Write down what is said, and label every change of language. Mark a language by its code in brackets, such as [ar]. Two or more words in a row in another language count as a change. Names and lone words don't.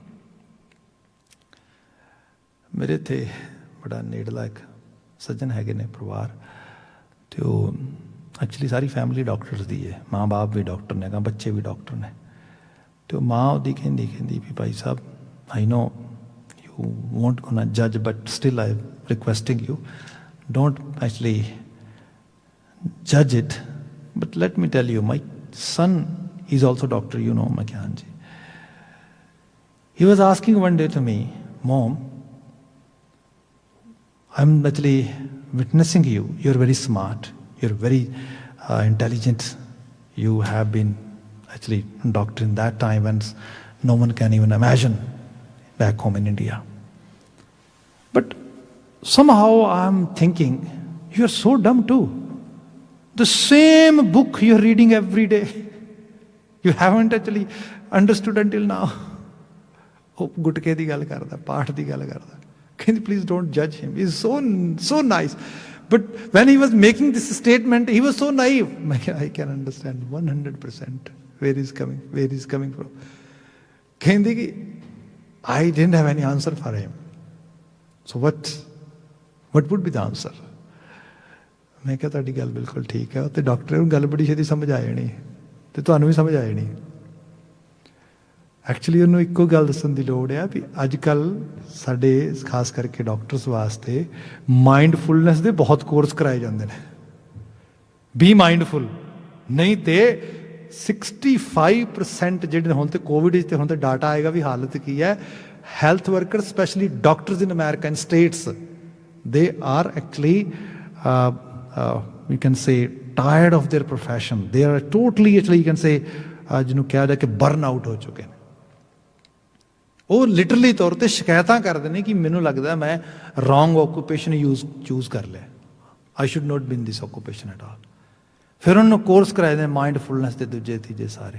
[pa] ਮੇਰੇ ਇੱਥੇ ਬੜਾ ਨੇੜਲਾ ਇੱਕ ਸੱਜਣ ਹੈਗੇ ਨੇ ਪਰਿਵਾਰ, ਅਤੇ ਉਹ ਐਕਚੁਅਲੀ ਸਾਰੀ ਫੈਮਿਲੀ ਡਾਕਟਰਸ ਦੀ ਹੈ, ਮਾਂ ਬਾਪ ਵੀ ਡਾਕਟਰ ਨੇ, ਬੱਚੇ ਵੀ ਡਾਕਟਰ ਨੇ। ਅਤੇ ਉਹ ਮਾਂ ਉਹਦੀ ਕਹਿੰਦੀ ਵੀ ਭਾਈ ਸਾਹਿਬ, [en] I know you won't gonna judge, but still I requesting you, don't actually judge it, but let me tell you, my son is also doctor, you know, Makyan ji. He was asking one day to me, Mom, I'm actually witnessing you, you're very smart, you're very intelligent, you have been actually a doctor in that time when no one can even imagine back home in India. But somehow I'm thinking, you're so dumb too. The same book you're reading every day, you haven't actually understood until now. [pa] Oh, ਗੁਟਕੇ ਦੀ ਗੱਲ ਕਰਦਾ, ਪਾਠ ਦੀ ਗੱਲ ਕਰਦਾ। [en] ਕਹਿੰਦੀ please don't judge him, he's so nice. But when he was making this statement, he was so naive. I can understand 100% where he's coming from. [pa] ਕਹਿੰਦੀ ਕਿ [en] I didn't have any answer for him. So what would be the answer? [pa] ਮੈਂ ਕਿਹਾ ਤੁਹਾਡੀ ਗੱਲ ਬਿਲਕੁਲ ਠੀਕ ਹੈ, ਅਤੇ ਡਾਕਟਰ ਨੂੰ ਗੱਲ ਬੜੀ ਛੇਤੀ ਸਮਝ ਆ ਜਾਣੀ, ਅਤੇ ਤੁਹਾਨੂੰ ਵੀ ਸਮਝ ਆ ਜਾਣੀ। ਐਕਚੁਅਲੀ ਉਹਨੂੰ ਇੱਕੋ ਗੱਲ ਦੱਸਣ ਦੀ ਲੋੜ ਆ ਵੀ ਅੱਜ ਕੱਲ੍ਹ ਸਾਡੇ ਖਾਸ ਕਰਕੇ ਡਾਕਟਰਸ ਵਾਸਤੇ ਮਾਈਂਡਫੁਲਨੈਸ ਦੇ ਬਹੁਤ ਕੋਰਸ ਕਰਾਏ ਜਾਂਦੇ ਨੇ। [en] be mindful, [pa] ਨਹੀਂ ਤੇ 65% ਜਿਹੜੇ ਹੁਣ ਤੇ ਕੋਵਿਡ ਵਿੱਚ, ਤੇ ਹੁਣ ਤੇ ਡਾਟਾ ਆਏਗਾ ਵੀ ਹਾਲਤ ਕੀ ਹੈ। [en] health worker, specially doctors in American states, they are actually you can say tired of their profession. They are totally actually you can say [pa] ਜਿਹਨੂੰ ਕਿਹਾ ਜਾ ਕਿ [en] burn out [pa] ਹੋ ਚੁੱਕੇ ਨੇ। ਉਹ ਲਿਟਰਲੀ ਤੌਰ 'ਤੇ ਸ਼ਿਕਾਇਤਾਂ ਕਰਦੇ ਨੇ ਕਿ ਮੈਨੂੰ ਲੱਗਦਾ ਮੈਂ [en] wrong occupation choose [pa] ਕਰ ਲਿਆ, [en] I should not be in this occupation at all. [pa] ਫਿਰ ਉਹਨੂੰ ਕੋਰਸ ਕਰਾਏ ਨੇ ਮਾਈਂਡਫੁਲਨੈਸ ਦੇ ਦੂਜੇ ਤੀਜੇ ਸਾਰੇ।